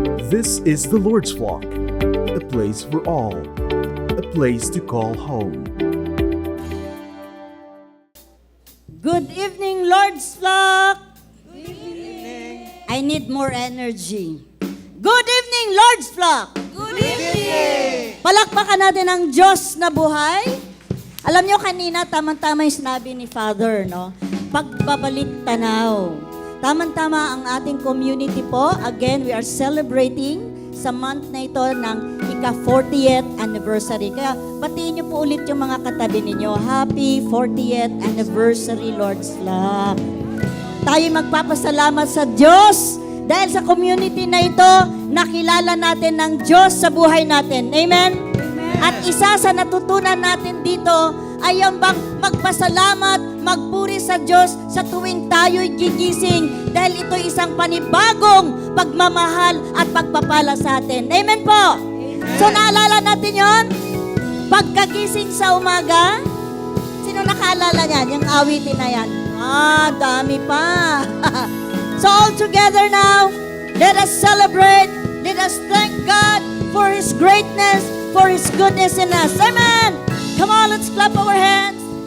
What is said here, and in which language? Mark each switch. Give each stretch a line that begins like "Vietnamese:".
English: This is the Lord's Flock, a place for all, a place to call home. Good evening, Lord's Flock! Good evening. I need more energy. Good evening, Lord's Flock! Good evening!
Filipino: Palakpakan natin ang Diyos na buhay. Alam nyo kanina, tamang-tama yung sinabi ni Father, no? Pagbabalik tanaw. Tamang-tama ang ating community po. Again,
English: we are celebrating
Filipino: sa month na ito ng ika-40th anniversary. Kaya batiin niyo po ulit yung mga katabi ninyo.
English: Happy 40th anniversary, Lord's Flock.
Filipino: Tayo magpapasalamat sa Diyos dahil sa community na ito, nakilala natin ng Diyos sa buhay natin. Amen? At isa sa natutunan natin dito ay ang bang magpasalamat, magpuri sa Diyos sa tuwing tayo'y gigising dahil ito isang panibagong pagmamahal at pagpapala sa atin. Amen po? Amen. So naalala natin yon? Pagkagising sa umaga, sino nakaalala niyan? Yung awitin na yan. Dami pa.
English: So all together now, let us celebrate, let us thank God for His greatness, for His goodness in us. Amen! Come on, let's clap our hands.